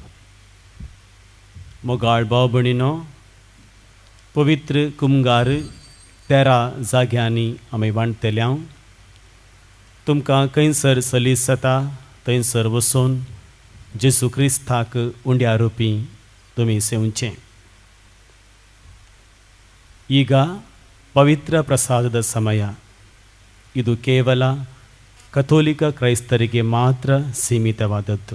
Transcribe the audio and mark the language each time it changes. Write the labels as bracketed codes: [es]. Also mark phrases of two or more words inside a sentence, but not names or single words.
[kok] मोगाळ भाव भयणीनो, पवित्र कुमगार 13 जाग्यांनी आमी वांटतल्या. तुमकां खंयसर सलीस जाता थंयसर वचून जेजू क्रिस्ताक उंड्या रुपी तुमी सेवचें. [kn] ಈಗ ಪವಿತ್ರ ಪ್ರಸಾದದ ಸಮಯ. ಇದು ಕೇವಲ ಕಥೋಲಿಕ ಕ್ರೈಸ್ತರಿಗೆ ಮಾತ್ರ ಸೀಮಿತವಾದದ್ದು.